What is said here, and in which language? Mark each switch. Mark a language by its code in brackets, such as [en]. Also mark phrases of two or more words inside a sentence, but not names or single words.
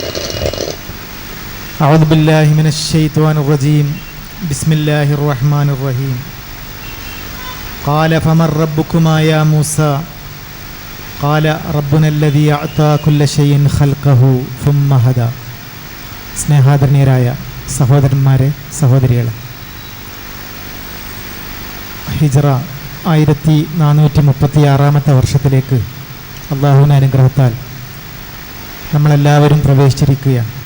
[ar] أعوذ بالله من الشيطان الرجيم بسم الله الرحمن الرحيم قال فمن ربكما يا موسى قال ربنا الذي أعطى كل شيء خلقه ثم هدى [ml] സ്നേഹാദരണീയരായ സഹോദരന്മാരെ സഹോദരികളെ, ഹിജ്റ 1436 വർഷത്തിലേക്ക് അള്ളാഹുവിൻ്റെ അനുഗ്രഹത്താൽ നമ്മളെല്ലാവരും പ്രവേശിച്ചിരിക്കുകയാണ്.